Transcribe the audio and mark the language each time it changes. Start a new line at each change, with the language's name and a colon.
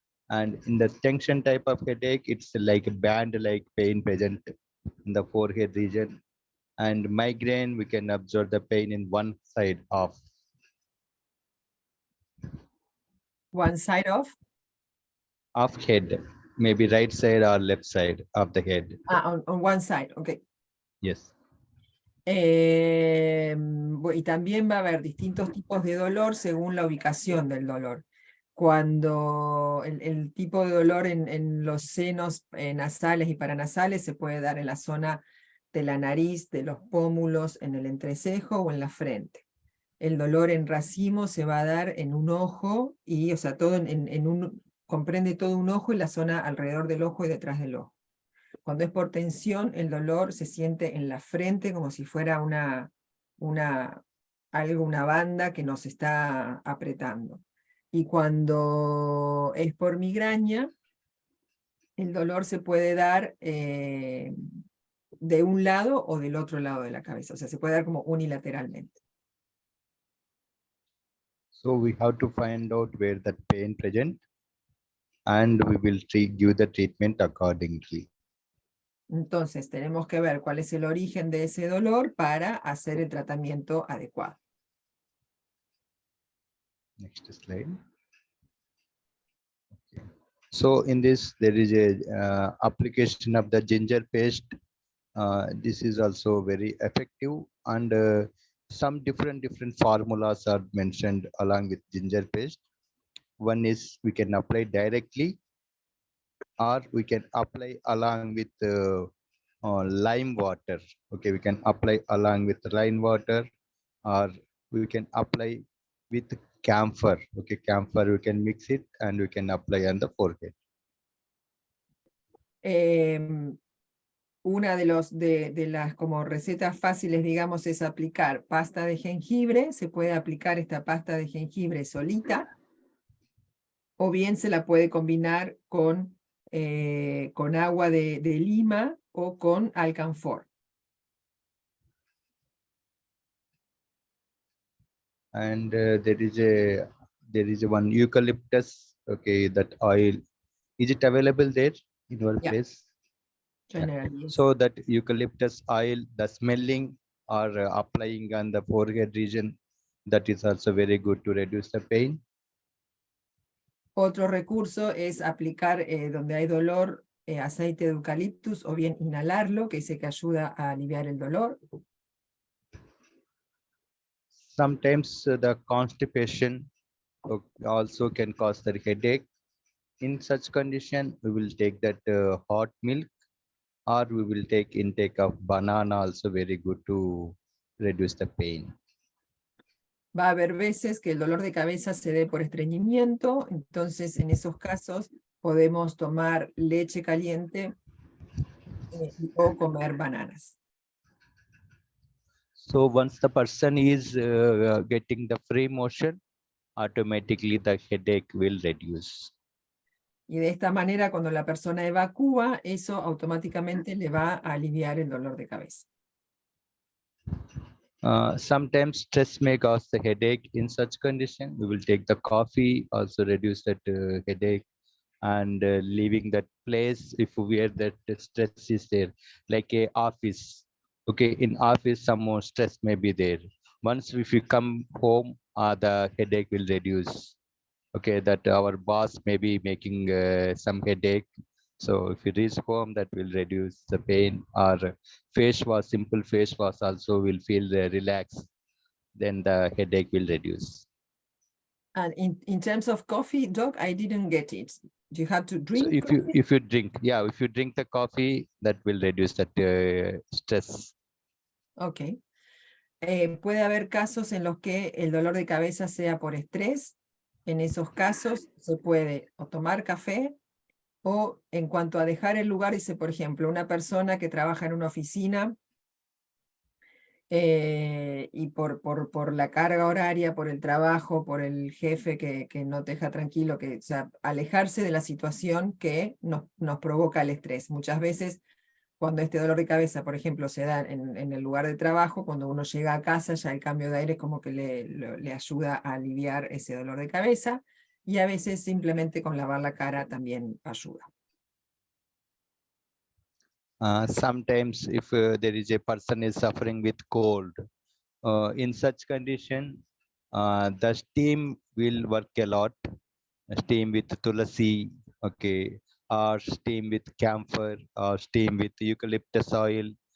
English: And in the tension type of headache, it's like a band-like pain present in the forehead region. And migraine, we can observe the pain in one side of. One side of? Of head, maybe right side or left side of the head. On one side, okay. Yes.
Spanish: Y también va a haber distintos tipos de dolor según la ubicación del dolor. Cuando el tipo de dolor en los senos nasales y paranasales se puede dar en la zona de la nariz, de los pómulos, en el entrecejo o en la frente. El dolor en racimo se va a dar en un ojo, y, o sea, todo comprende todo un ojo y la zona alrededor del ojo y detrás del ojo. Cuando es por tensión, el dolor se siente en la frente como si fuera una banda que nos está apretando. Y cuando es por migraña, el dolor se puede dar de un lado o del otro lado de la cabeza. O sea, se puede dar como unilateralmente.
English: So we have to find out where that pain present, and we will give the treatment accordingly.
Spanish: Entonces, tenemos que ver cuál es el origen de ese dolor para hacer el tratamiento adecuado.
English: Next slide. Okay. So in this, there is a application of the ginger paste. This is also very effective, and some different formulas are mentioned along with ginger paste. One is we can apply directly, or we can apply along with lime water. Okay, we can apply along with lime water, or we can apply with camphor. Okay, camphor, we can mix it and we can apply on the forehead.
Spanish: Una de las como recetas fáciles, digamos, es aplicar pasta de jengibre. Se puede aplicar esta pasta de jengibre solita, o bien se la puede combinar con agua de lima o con alcanfor.
English: And there is one eucalyptus. Okay, that oil, is it available there in your place? Generally, yes. So that eucalyptus oil, the smelling or applying on the forehead region, that is also very good to reduce the pain.
Spanish: Otro recurso es aplicar donde hay dolor aceite de eucaliptus, o bien inhalarlo, que dice que ayuda a aliviar el dolor.
English: Sometimes the constipation also can cause the headache. in such condition, we will take that hot milk, or we will take intake of banana, also very good to reduce the pain.
Spanish: Va a haber veces que el dolor de cabeza se dé por estreñimiento, entonces en esos casos podemos tomar leche caliente o comer bananas.
English: So once the person is getting the free motion, automatically the headache will reduce.
Spanish: Y de esta manera, cuando la persona evacúa, eso automáticamente le va a aliviar el dolor de cabeza.
English: Sometimes stress may cause the headache. In such condition, we will take the coffee, also reduce that headache, and leaving that place if where that stress is there, like a office. Okay, in office, some more stress may be there. Once if you come home, the headache will reduce. Okay, that our boss may be making some headache. So if you reach home, that will reduce the pain. Or face wash, simple face wash also will feel relaxed. Then the headache will reduce. And in terms of coffee, Doc, I didn't get it. You have to drink. So if you drink, yeah, if you drink the coffee, that will reduce that stress. Okay.
Spanish: Puede haber casos en los que el dolor de cabeza sea por estrés. En esos casos se puede o tomar café o en cuanto a dejar el lugar, dice, por ejemplo, una persona que trabaja en una oficina y por la carga horaria, por el trabajo, por el jefe que no te deja tranquilo, o sea, alejarse de la situación que nos provoca el estrés. Muchas veces cuando este dolor de cabeza, por ejemplo, se da en el lugar de trabajo, cuando uno llega a casa, ya el cambio de aire como que le ayuda a aliviar ese dolor de cabeza, y a veces simplemente con lavar la cara también ayuda.
English: Sometimes if there is a person is suffering with cold, in such condition, the steam will work a lot. Steam with tulasi, okay, or steam with camphor, or steam with eucalyptus oil.